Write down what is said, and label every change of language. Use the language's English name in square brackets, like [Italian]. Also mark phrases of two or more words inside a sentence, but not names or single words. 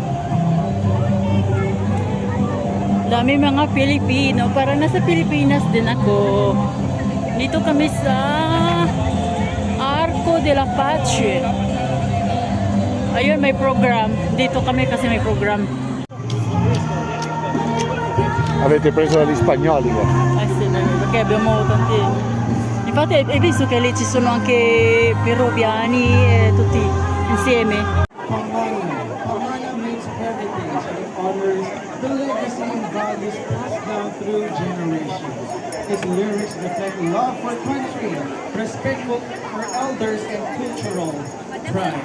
[Filipino] Dami mga Pilipino. Para nasa Pilipinas din ako. Dito kami sa Arco de la Pace. Ayun, may program. Dito kami kasi may program. [Italian] Avete preso dagli spagnoli? Eh sì, perché abbiamo tanti... Infatti hai visto che lì ci sono anche peruviani e tutti insieme. [English] Pamana means heritage and it honors the legacy and values passed down through generations. Its lyrics reflect love for country, respect for elders, and cultural pride.